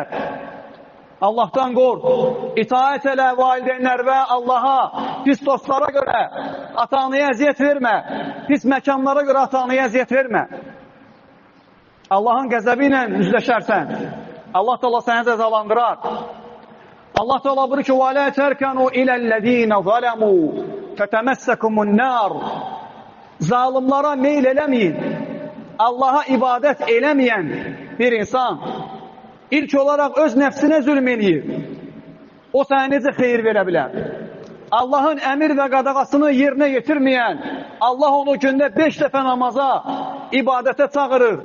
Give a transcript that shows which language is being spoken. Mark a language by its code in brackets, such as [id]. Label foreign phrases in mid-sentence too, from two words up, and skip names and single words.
[az] Allahdan qorx, itaət elə valideynlər və Allaha, pis dostlara görə ata-anaya əziyyət vermə, pis məkanlara görə ata-anaya əziyyət vermə. Allahın qəzəbi ilə üzləşərsən, Allah da səni cəzalandırar. Allah da buyurur ki, [ar] وَلَا تَرْكَنُوا إِلَى الَّذ۪ينَ ظَلَمُوا فَتَمَسَّكُمُ النَّارِ [az] Zalimlara meyl eləməyin. Allaha ibadət eləməyən bir insan ilk olaraq öz nəfsinə zülm eləyir. O sənə necə xeyir verə bilər? Allahın əmir və qadağasını yerinə yetirməyən, Allah onu gündə 5 dəfə namaza, ibadətə çağırır.